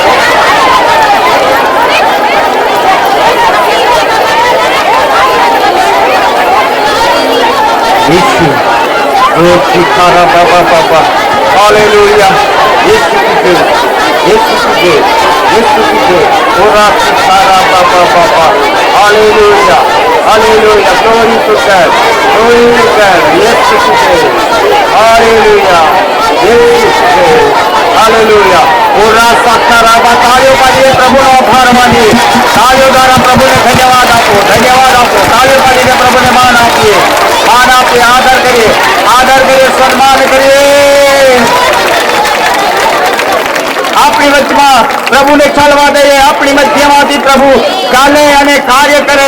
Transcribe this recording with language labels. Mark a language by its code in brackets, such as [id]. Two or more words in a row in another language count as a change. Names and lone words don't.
[en] Hallelujah. [hi] यीशु की जय। यीशु की जय। यीशु की जय. Ora sikara baba baba. [en] Hallelujah. Hallelujah. Glory to God. Glory to God. [hi] यीशु की जय. Hallelujah. यीशु की जय. Hallelujah. ora sikara baba. [gu] તાળીઓ પાડીએ પ્રભુનો આભાર માનીએ. તાળીઓ દ્વારા પ્રભુને ધન્યવાદ આપો, ધન્યવાદ આપો. તાળીઓ પાડીને પ્રભુને માન આપીએ, માન આપીએ, આદર કરીએ, સન્માન કરીએ. આપણી વચમાં પ્રભુને ચાલવા દઈએ, આપણી મધ્યમાંથી પ્રભુ ચાલે અને કાર્ય કરે.